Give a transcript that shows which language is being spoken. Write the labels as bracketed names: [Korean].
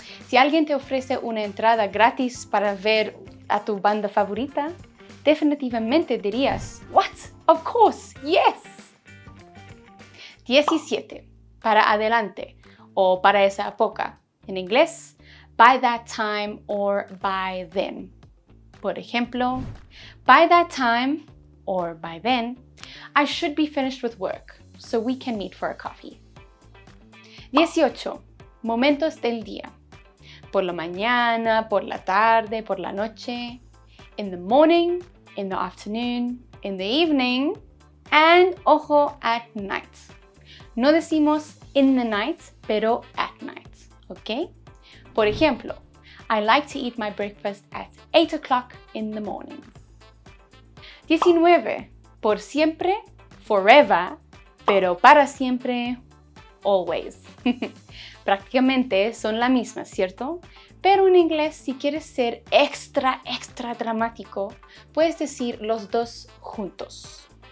[Spanish] Si alguien te ofrece una entrada gratis para ver a tu banda favorita, definitivamente dirías, [English] "What? Of course, yes." 17. [Spanish] Para adelante o para esa época. En inglés, [English] by that time or by then. [Spanish] Por ejemplo, [English] by that time or by then, I should be finished with work, so we can meet for a coffee. [Spanish] 18. Momentos del día. Por la mañana, por la tarde, por la noche. [English] In the morning, in the afternoon, in the evening, and, [Spanish] ojo, [English] at night. [Spanish] No decimos [English] in the night, pero at night, ¿ok? Por ejemplo, I like to eat my breakfast at 8 o'clock in the morning. 19. [Spanish] Por siempre, forever, pero para siempre, always. Prácticamente son la misma, ¿cierto? Pero en inglés, si quieres ser extra dramático, puedes decir los dos juntos.